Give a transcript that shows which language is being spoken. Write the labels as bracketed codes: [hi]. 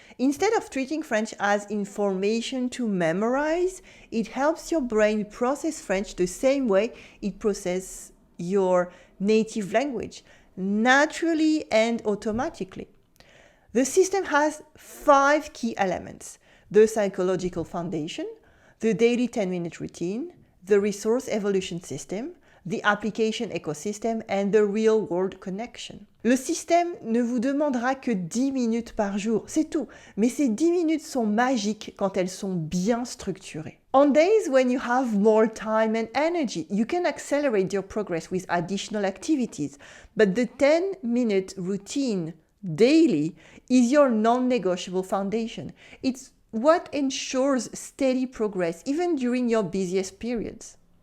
[en] Instead of treating French as information to memorize, it helps your brain process French the same way it processes your native language, naturally and automatically. The system has 5 key elements: the psychological foundation, the daily 10-minute routine, the resource evolution system, the application ecosystem and the real-world connection. [fr] Le système ne vous demandera que 10 minutes par jour, c'est tout. Mais ces 10 minutes sont magiques quand elles sont bien structurées. [en] On days when you have more time and energy, you can accelerate your progress with additional activities. But the 10-minute routine daily is your non-negotiable foundation. It's what ensures steady progress even during your busiest periods.